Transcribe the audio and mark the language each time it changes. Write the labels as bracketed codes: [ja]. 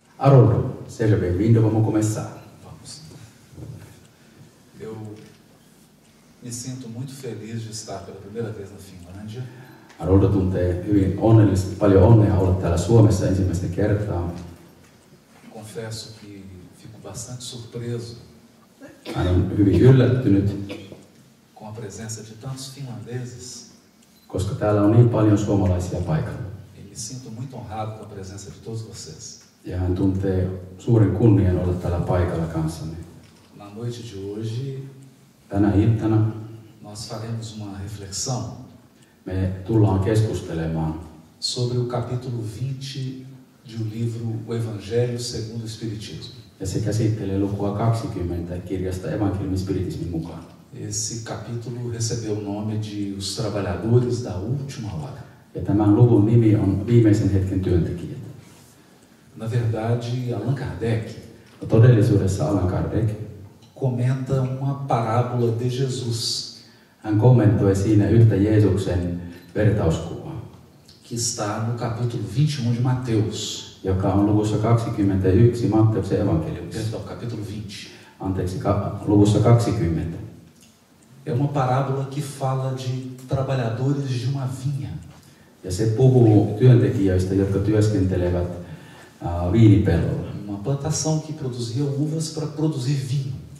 [pt] Haroldo, seja bem-vindo, vamos começar. Vamos. Eu me sinto muito feliz de estar pela primeira vez na Finlândia. [fi] Haroldo tuntee hyvin paljon onnea olla täällä Suomessa ensimmäistä kertaa. [pt] Confesso que fico bastante surpreso [fi] Hän on hyvin yllättynyt, [pt] com a presença de tantos finlandeses. [fi] koska täällä on niin paljon suomalaisia paikalla. [pt] E me sinto muito honrado com a presença de todos vocês. [fi] Ja hän tuntee suuren kunnian olla täällä paikalla kanssamme. [pt] Na noite de hoje, [fi] Tänä iltana [pt] nós faremos uma reflexão [fi] me tullaan keskustelemaan [pt] sobre o capítulo 20 do livro O Evangelho segundo o Espiritismo. [fi] ja se käsittelee lukua 20 kirjasta evankeliumispiritismin mukaan. [pt] Esse capítulo recebeu o nome de Os Trabalhadores da Última Hora. [fi] Ja tämän luvun nimi on Viimeisen hetken työntekijät. [pt] Na verdade, Allan Kardec [fi] No todellisuudessa Allan Kardec, [pt] comenta uma parábola de Jesus, [fi] hän kommentoi siinä yhtä Jeesuksen vertauskuvaa, [pt] que está no capítulo 21 de Mateus. [fi] joka on luvussa 21 Matteuksen evankeliumissa. [pt] Perdão, capítulo 20. [fi] Anteeksi, luvussa 20. [pt] É uma parábola que fala de trabalhadores de uma vinha. [fi] Ja se puhuu työntekijöistä, jotka työskentelevät viinipellolla. [pt] Uma plantação que produzia uvas para produzir vinho.